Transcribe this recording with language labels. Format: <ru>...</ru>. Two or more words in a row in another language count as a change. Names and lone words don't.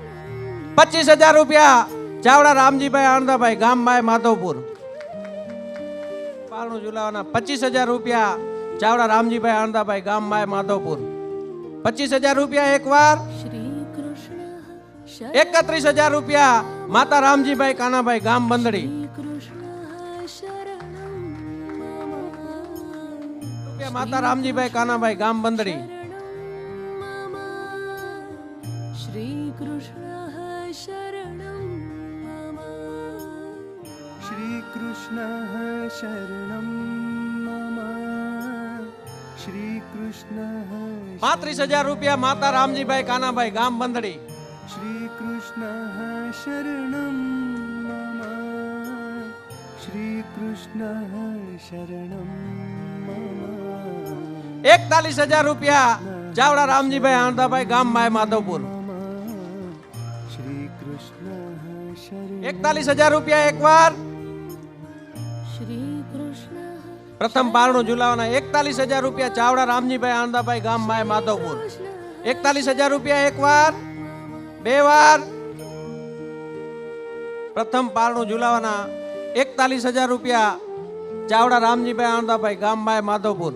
<gu>25,000 રૂપિયા ચાવડા રામજીભાઈ આણંદાભાઈ ગામ માય માધવપુર. પારણું ઝુલાવાના 25,000 રૂપિયા ચાવડા રામજીભાઈ આણંદાભાઈ ગામ માય માધવપુર. 25,000 રૂપિયા એક વાર. श्री कृष्ण 31,000 રૂપિયા માતા રામજીભાઈ કાનાભાઈ ગામ બંધડી.</gu> <sa>कृष्ण शरणं मम</sa> <gu>રૂપિયા માતા રામજીભાઈ કાનાભાઈ ગામ બંધડી.</gu> <sa>शरणं मम श्री कृष्ण शरणं मम श्री कृष्ण शरणं मम श्री कृष्ण</sa> <gu>35,000 રૂપિયા માતા રામજીભાઈ કાનાભાઈ ગામ બંધડી.</gu> <sa>श्री कृष्ण शरणं मम श्री कृष्ण शरणं मम</sa> <gu>41,000 રૂપિયા ચાવડા રામજીભાઈ આણંદાભાઈ ગામ માય માધવપુર.</gu> <sa>श्री कृष्ण शरणं</sa> <gu>41,000 રૂપિયા એક વાર. श्री कृष्ण પ્રથમ પારણું ઝુલાવાના 41,000 રૂપિયા ચાવડા રામજીભાઈ આણંદાભાઈ ગામ માય માધવપુર. 41,000 રૂપિયા એક વાર, બે વાર. પ્રથમ પારણું ઝુલાવાના 41,000 રૂપિયા ચાવડા રામજીભાઈ આણંદાભાઈ ગામ માય માધવપુર.</gu>